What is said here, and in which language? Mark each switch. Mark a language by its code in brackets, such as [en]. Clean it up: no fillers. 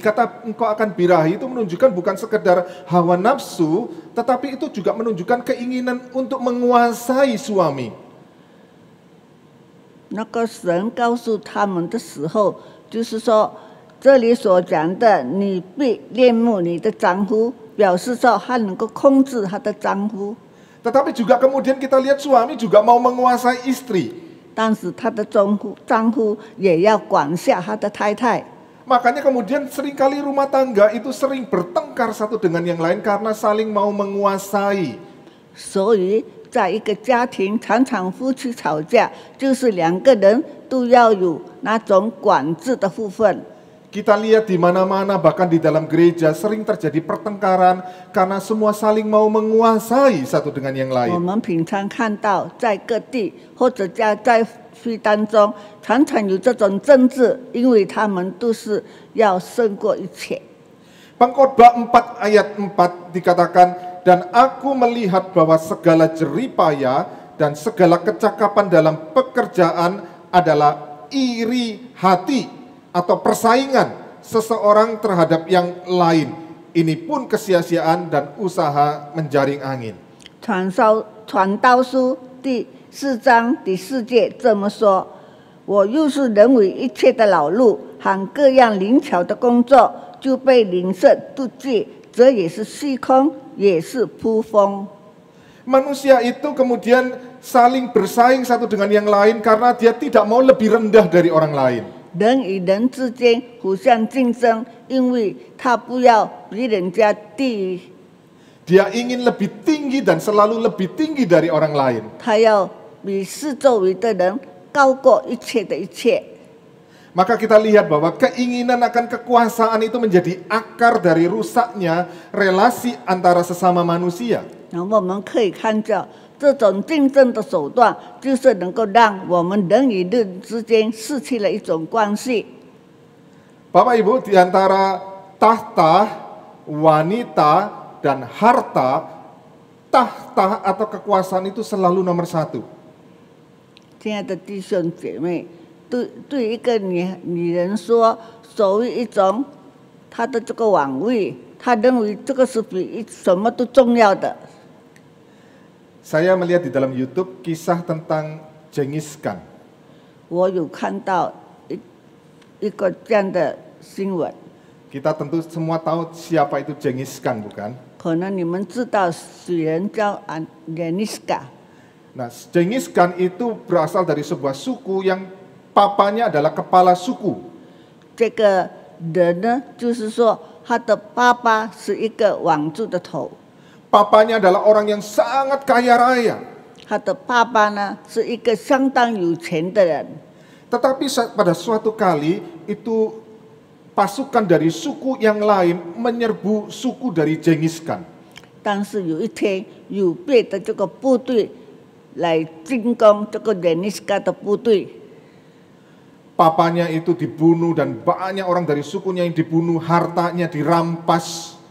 [id] Kata engkau akan birahi itu menunjukkan bukan sekedar hawa nafsu, tetapi itu juga menunjukkan keinginan untuk menguasai suami. [zh] 那个神告诉他们的时候，就是说，这里所讲的，你必恋慕你的丈夫，表示说他能够控制他的丈夫。 [id] Tetapi juga kemudian kita lihat suami juga mau menguasai istri. [zh] 但是他的丈夫也要管辖他的太太。 [id] Makanya kemudian seringkali rumah tangga itu sering bertengkar satu dengan yang lain karena saling mau menguasai. [zh] 所以，在一个家庭，常常夫妻吵架，就是两个人都要有那种管制的部分。 [id] Kita lihat di mana-mana, bahkan di dalam gereja sering terjadi pertengkaran karena semua saling mau menguasai satu dengan yang [zh] 我 [id] lain. [zh] 们平常看到，在各地或者在区当中，常常有这种政治，因为他们都是要胜过一切。 [id] Pengkhotbah 4 ayat 4 dikatakan, dan aku melihat bahwa segala jeripaya dan segala kecakapan dalam pekerjaan adalah iri hati atau persaingan seseorang terhadap yang lain. Ini pun kesia-siaan dan usaha menjaring angin. [zh] 传道书第4章第4节这么说：我又是人为一切的劳碌和各样灵巧的工作，就被邻舍妒忌，这也是虚空，也是扑风。 [id] Manusia itu kemudian saling bersaing satu dengan yang lain karena dia tidak mau lebih rendah dari orang lain. [zh] 人与人之间互相竞争，因为他不要比人家低于， [id] Dia ingin lebih tinggi dan selalu lebih tinggi dari orang lain. [zh] 他要比四周围的人高过一切的一切。 [id] Maka kita lihat bahwa keinginan akan kekuasaan itu menjadi akar dari rusaknya relasi antara sesama manusia. [zh] 那我们可以看到，这种竞争的手段，就是能够让我们人与人之间失去了一种关系。 [id] Bapak Ibu, di antara tahta, wanita, dan harta, tahta atau kekuasaan itu selalu nomor satu. [zh] 亲爱的弟兄姐妹，对一个女人说，所谓一种她的这个王位，她认为这个是比什么都重要的。 [id] Saya melihat di dalam YouTube kisah tentang Genghis Khan. [zh] 我有看到一个这样的新闻。 [id] Kita tentu semua tahu siapa itu Genghis Khan, bukan? [zh] 可能你们知道许人叫Genghis-Khan。 [id] Nah, Genghis Khan itu berasal dari sebuah suku yang papanya adalah kepala suku. [zh] 这个人呢，就是说他的爸爸是一个王族的头， [id] Papanya adalah orang yang sangat kaya raya. [zh] 他的爸爸呢是一个相当有钱的人。 [id] Tetapi pada suatu kali itu pasukan dari suku yang lain menyerbu suku dari Genghis Khan. [zh] 但是有一天，有别的这个部队来进攻这个 Genghis-Khan 的部队， [id] Papanya itu dibunuh dan banyak orang dari sukunya yang dibunuh, hartanya dirampas.